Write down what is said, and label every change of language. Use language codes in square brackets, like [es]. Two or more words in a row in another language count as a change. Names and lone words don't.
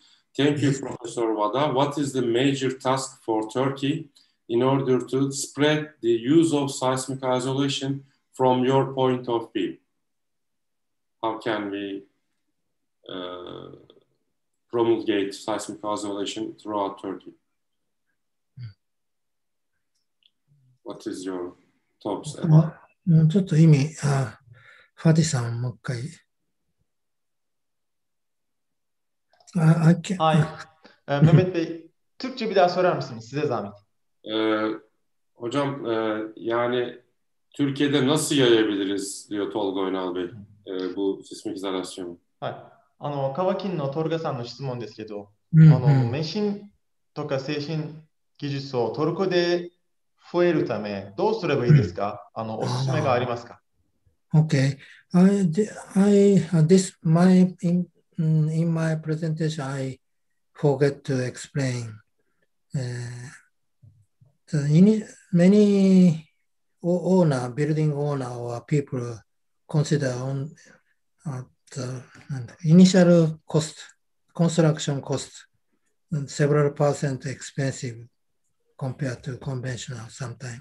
[en] Thank you, Professor Wada. What is the major task for Turkey in order to spread the use of seismic isolation from your point of view? How can we promulgate seismic isolation throughout Turkey? What is your thoughts about? [ja] ちょっと意味、ファティさんもう一回。 [tr] Mehmet Bey, Türkçe bir daha sorar mısınız? Size zahmet. Hocam yani Türkiye'de nasıl yayabiliriz diyor Tolga Oynal Bey bu sismik izolasyonu. [ja] はい。川金のトルガさんの質問ですけど、 Mhm. メシンとか精神技術をトルコで増えるため、どうすればいいですか？おすすめがありますか？ [en] Okay. In my presentation, I forget to explain. Many building owner or people consider on the initial cost, construction cost, several percent expensive compared to conventional sometimes.